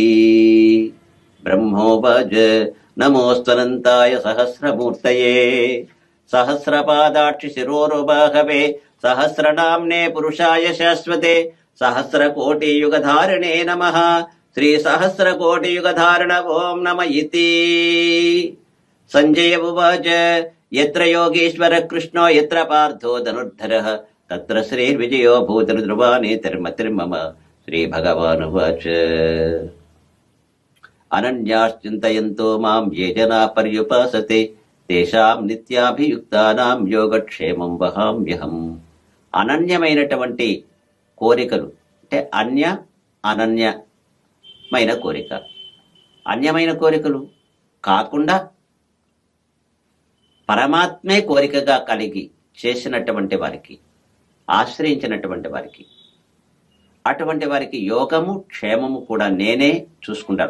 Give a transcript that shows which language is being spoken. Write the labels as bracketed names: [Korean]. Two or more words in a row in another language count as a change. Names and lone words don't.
[Sanskrit] బ్రహ్మోవాచ నమోऽస్త్వనంతాయ సహస్రమూర్తయే సహస్రపాదాక్షి శిరోరుబాహవే సహస్రనామ్నే పురుషాయ శాశ్వతే సహస్రకోటియుగధారిణే నమః. శ్రీ సహస్రకోటియుగధారణ ఓం నమ ఇతి. సంజయ ఉవాచ యత్ర యోగీశ్వర కృష్ణో యత్ర పార్థో ధనుర్ధరః తత్ర శ్రీర్విజయో భూతిర్ధ్రువానేతిర్మతిర్మమ. శ్రీభగవానువాచ అనన్యాశ్చింతయంతో మాం ఏ జనా పర్యుపాసతే తేషాం నిత్యాభియుక్తానాం యోగక్షేమం వహామ్యహం. [Telugu] అనన్యమైనటువంటి కోరికలు అంటే అనన్యమైన కోరిక, అన్యమైన కోరికలు కాకుండా పరమాత్మే కోరికగా కలిగి చేసినటువంటి వారికి, ఆశ్రయించినటువంటి వారికి, అటువంటి వారికి యోగము క్షేమము కూడా నేనే చూసుకుంటాను.